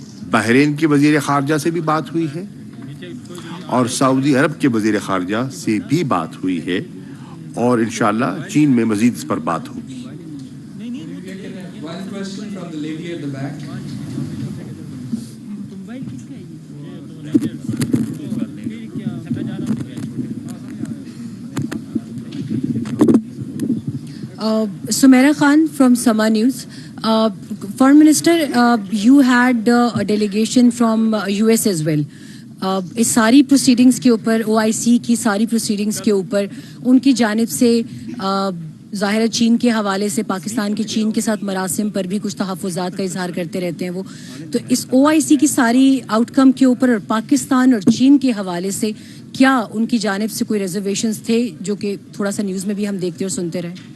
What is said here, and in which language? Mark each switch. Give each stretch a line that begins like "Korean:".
Urdu: بحرین کے وزیر خارجہ سے بھی بات ہوئی ہے اور سعودی عرب کے وزیر خارجہ سے بھی بات ہوئی ہے، اور انشاءاللہ چین میں مزید اس پر بات ہوگی.
English: One question from the lady at the back. Sumaira Khan from Sama News. Foreign Minister, you had a delegation from US as well.
Urdu: اس ساری پروسیڈنگز کے اوپر OIC کی ساری پروسیڈنگز کے اوپر ان کی جانب سے ظاہر ہے چین کے حوالے سے پاکستان کے چین کے ساتھ مراسم پر بھی کچھ تحفظات کا اظہار کرتے رہتے ہیں وہ. تو اس OIC کی ساری آؤٹ کم کے اوپر اور پاکستان اور چین کے حوالے سے کیا ان کی جانب سے کوئی ریزرویشنز تھے جو کہ تھوڑا سا نیوز میں بھی ہم دیکھتے اور سنتے رہے؟